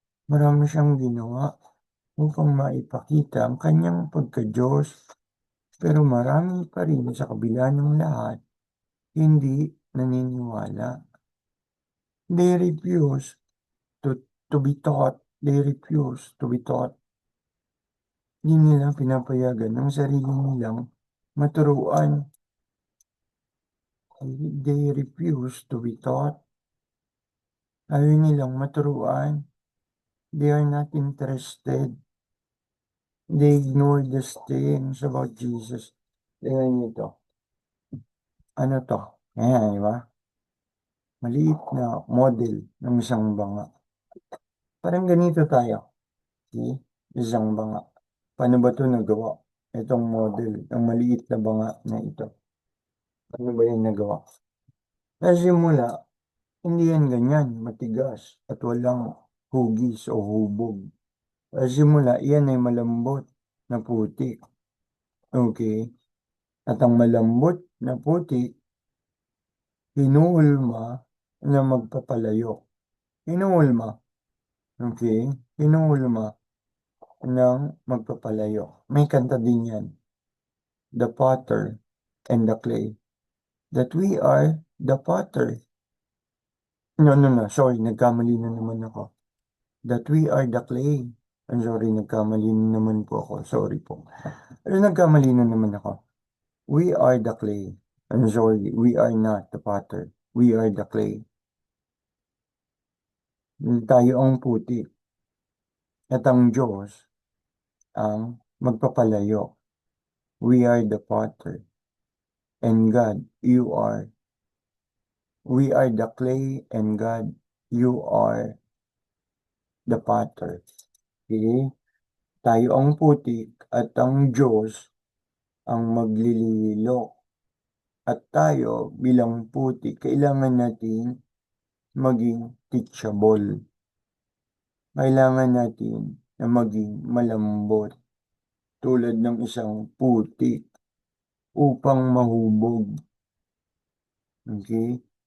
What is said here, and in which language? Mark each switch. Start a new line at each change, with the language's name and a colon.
Filipino: Marami siyang ginawa upang maipakita ang kanyang pagka-Diyos. Pero marami pa rin sa kabila ng lahat, hindi naniniwala.
English: They refuse to be taught. They refuse to be taught.
Filipino: Hindi nila pinapayagan ng sarili nilang maturuan.
English: They refuse to be taught.
Filipino: Ayaw nilang maturuan.
English: They are not interested. They ignore the things about Jesus.
Filipino: Tingnan niyo ito. Ano to? Ayan, di ba? Maliit na model ng isang banga. Parang ganito tayo. See? Isang banga. Paano ba ito nagawa? Itong model ng maliit na banga na ito. Ano ba yung nagawa? Sa simula, hindi yan ganyan, matigas at walang hugis o hubog. Sa simula, iyan ay malambot na putik. Okay? At ang malambot na putik, hinuulma na magpapalayo. Hinuulma. Okay? Hinuulma ng magpapalayo. May kanta din yan.
English: The potter and the clay. That we are the potter. No.
Filipino: Sorry, nagkamali na naman ako.
English: That we are the clay. I'm sorry,
Filipino: nagkamali na naman po ako. Sorry po. Pero nagkamali na naman ako.
English: We are the clay. I'm sorry, we are not the potter. We are the clay.
Filipino: Tayo ang puti. At ang Diyos ang magpapalayo.
English: We are the potter. And God, we are the clay and God, you are the potter. Okay?
Filipino: Tayo ang putik at ang Diyos ang maglililo. At tayo bilang putik, kailangan natin maging teachable. Kailangan natin na maging malambot tulad ng isang putik upang mahubog. Okay?